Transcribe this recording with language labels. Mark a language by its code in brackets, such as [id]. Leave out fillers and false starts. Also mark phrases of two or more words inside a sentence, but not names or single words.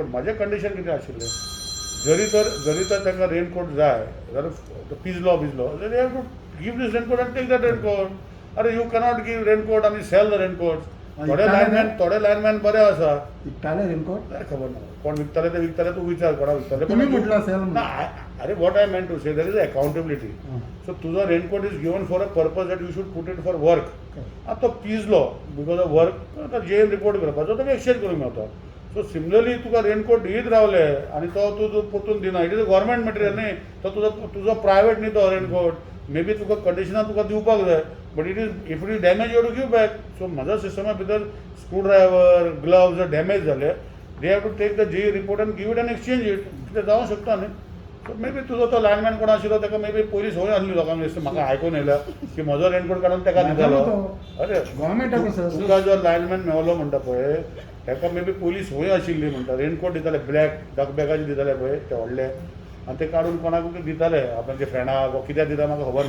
[kok] म्हाजें कंडिशन कितें आशिल्लें, जरी तर तांकां रेनकोट जाय जाल्यार पिजलो जाल्यार [en] they have to give this raincoat and take that raincoat. अरे you cannot give raincoat आनी sell the raincoat. [kok] थोडे लायनमॅन बरे आसा. विकताले रेनकोट? खबर ना कोण विकताले ते विकताले, तूं विचार कोणा विकताले. [mr] तुम्ही म्हटलं सेल [en] ना, अरे what I meant to say there is accountability. सो तुझा raincoat is given for a purpose that you should put it for work. [kok] आता तो पिजलो [en] because of work, [kok] आता जेन रिपोर्ट करपाचो तो एक्सचेंज करूंक मेळटा. सो सिमिलरली तुका रेनकोट दीत रावले आनी तो तूं परतून दिना, [en] it is a government material [kok] न्ही, तो तुजो प्रायवेट न्ही तो रेनकोट. [en] may be [kok] तुका कंडिशनान तुका दिवपाक जाय, [en] but it is if it is damage you to give back. सो [kok] म्हज्या सिस्टमा भितर स्क्रूड्रायव्हर, ग्लव्स जर डॅमेज जाले, [en] they have to take the J report and give it and exchange it. [kok] कितें जावंक शकता न्ही. सो [en] may be [kok] तुजो तो लायनमॅन कोण आशिल्लो ताका [en] may be [kok] पयलीं संवय आसली लोकांक दिसता, म्हाका आयकून येयला की म्हजो रेनकोट काडून ताका दितालो. अरे [en] government officer [kok] तुका जो लायनमॅन मेळलो म्हणटा पळय, ताका [en] may be [kok] पयलीं संवय आशिल्ली म्हणटा. रेनकोट दिताले ब्लॅक डक बॅगाचे दिताले पळय ते व्हडले, आनी ते काडून कोणाक दिताले आपणाचे फ्रेंडाक वा कित्याक दिता म्हाका खबर ना.